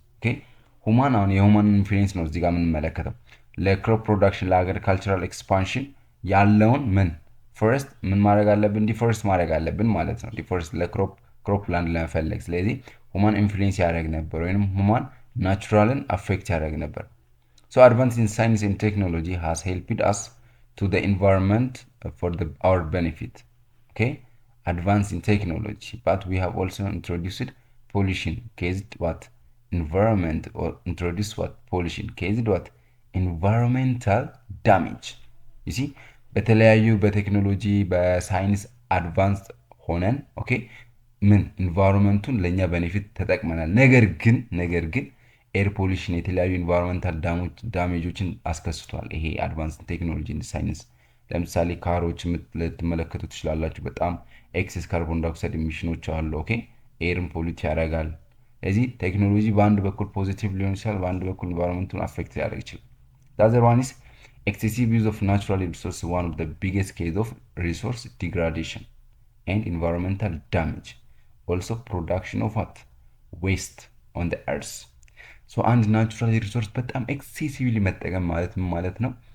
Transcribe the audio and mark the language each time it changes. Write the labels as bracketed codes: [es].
[am] okay ሁማን አሁን የሁማን ኢንፍሉዌንስ ነው እዚህ ጋር የምንመለከተው ለክሮፕ ፕሮዳክሽን ለአግሪካልቸራል ኤክስፓንሽን ያለውን ምን ፈርስት ምን ማድረግ አለብን? ዲፎረስት ማድረግ አለብን ማለት ነው። ዲፎረስት ለክሮፕ ላንድ ለመፈለግ። ስለዚህ ሁማን ኢንፍሉዌንስ ያደርግ ነበር ወይም ሁማን ናቹራልን አፌክት ያደርግ ነበር። [en] so advance in science and technology has helped us to the environment for our benefit. okay advance in technology but we have also introduced pollution caused what environment or introduced what pollution caused what environmental damage. [am] you see በተለያዩ በቴክኖሎጂ በሳይንስ አድቫንስ ሆነን ኦኬ ምን ኢንቫይሮንመንቱን ለኛ ቤኔፊት ተጠቅመናል። ነገር ግን ኤር ፖሊሽን የተለያዩ ኢንቫይሮንመንታል ዳሜጆችን አስከስቷል። ይሄ አድቫንስ ቴክኖሎጂ ሳይንስ ለምሳሌ ካሮች ልትመለከቱ ትችላላችሁ። በጣም ኤክሴስ ካርቦን ዳይኦክሳይድ ኢሚሽኖች አሉ። ኦኬ ኤርን ፖሊት ያደርጋል። ስለዚህ ቴክኖሎጂ በአንድ በኩል ፖዚቲቭ ሊሆን ይችላል፣ በአንድ በኩል ኢንቫይሮንመንቱን አፌክት ሊያደርግ ይችላል። [en] ዛዘር ዋን ኢዝ excessive use of natural resources, one of the biggest case of resource degradation and environmental damage. Also production of what waste on the earth. [am] so አንድ ናቹራል ሪሶርስ በጣም ኤክሴሲቭሊ መጠቀም ማለት ምን ማለት ነው?